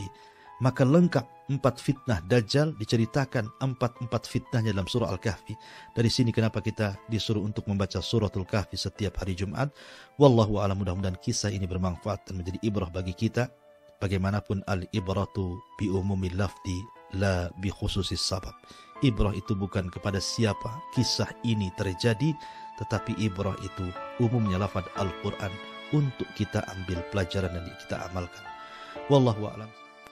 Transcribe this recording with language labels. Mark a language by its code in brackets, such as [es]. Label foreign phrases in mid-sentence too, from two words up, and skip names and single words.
[id] Maka lengkap 4 fitnah Dajjal diceritakan 4 fitnahnya dalam surah Al-Kahfi. Dari sini kenapa kita disuruh untuk membaca suratul Kahfi setiap hari Jumat. [ar] والله أعلم, [id] mudah-mudahan kisah ini bermanfaat dan menjadi ibrah bagi kita. Bagaimanapun [ar] العبرة بعموم اللفظ لا بخصوص السبب. [id] Ibrah itu bukan kepada siapa kisah ini terjadi, tetapi ibrah itu umumnya lafaz Al-Quran untuk kita ambil pelajaran dan kita amalkan. [ar] والله أعلم.